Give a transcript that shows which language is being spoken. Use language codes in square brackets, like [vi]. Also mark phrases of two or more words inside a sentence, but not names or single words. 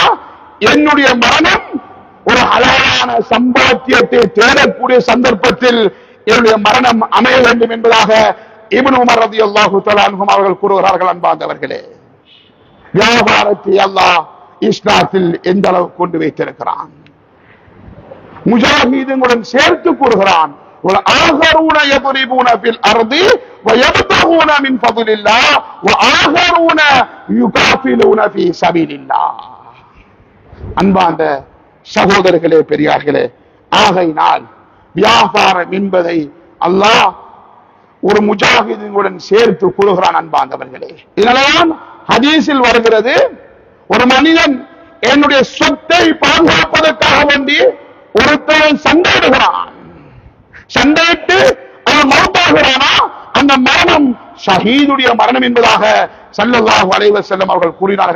[ta] என்னுடைய மரணம் ஒரு ஹலாலான சம்பாத்தியத்தை தேடக்கூடிய சந்தர்ப்பத்தில் என்னுடைய மரணம் அமைய வேண்டும் என்பதாக இப்னு உமர் [ar] رضي الله تعالى عنهما [ta] அவர்கள் கூறுகிறார்கள். அன்பார்ந்தவர்களே, வியாபாரத்தை அல்லாஹ் இஸ்லாத்தில் எந்த அளவு கொண்டு வைத்திருக்கிறான், முஜாஹிதுடன் சேர்த்து கூறுகிறான். [ar] وآخرون يضربون في الأرض ويبتغون من فضل الله وآخرون يقاتلون في سبيل الله. [ta] அன்பார்ந்த சகோதரர்களே, பெரியார்களே, ஆகையினால் வியாபாரம் என்பதை அல்லாஹ் ஒரு முஜாஹிதுடன் சேர்த்து கூறுகிறான். அன்பார்ந்தவர்களே, இதனால்தான் ஹதீஸில் வருகிறது, ஒரு மனிதன் என்னுடைய சொத்தை பாதுகாப்பதற்காக வேண்டி ஒருத்தன் சண்டையிடுகிறான், சண்டையிட்டு அவன் மௌத்தாகிறானா அந்த மரணம் ஷஹீதுடைய மரணம் என்பதாக [ar] صلى الله عليه وسلم [ta] அவர்கள் கூறினார்கள்.